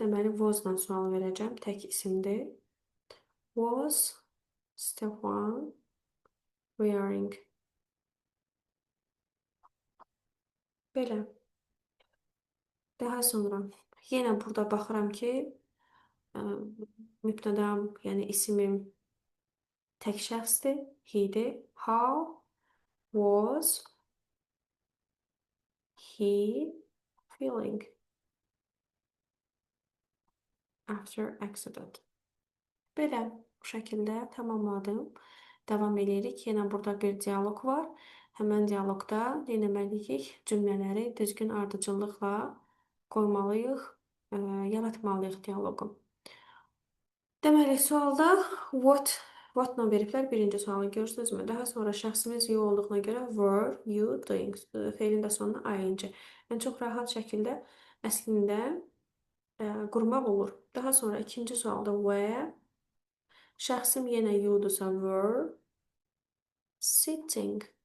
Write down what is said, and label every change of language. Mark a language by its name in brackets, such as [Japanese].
[Azerbaijani] Deməli, was-dan sual verəcəm. Tək isimdir. [English] Was Stefan wearing? [Azerbaijani] Belə. Daha sonra yenə burada baxıram ki, ə, mübtədam, yəni isimim tək şəxsdir. He-dir. [English] How was he feeling after accident? [Azerbaijani] Belə, bu şəkildə tamamladım. Davam edirik. Yenə burada bir dialoq var. Həmən dialoqda nə etməliyik? Cümlələri düzgün ardıcıllıqla qoymalıyıq, yaratmalıyıq dialoqu. Deməli, sualda what-la veriblər birinci sualı görürsünüzmü? Daha sonra şəxsimiz you olduğuna görə were you doing? Feilin də sonuna ing. Yəni, çox rahat şəkildə əslində qurmaq olur. Daha sonra ikinci sualda where, şəxsim yenə you-dursa were sitting.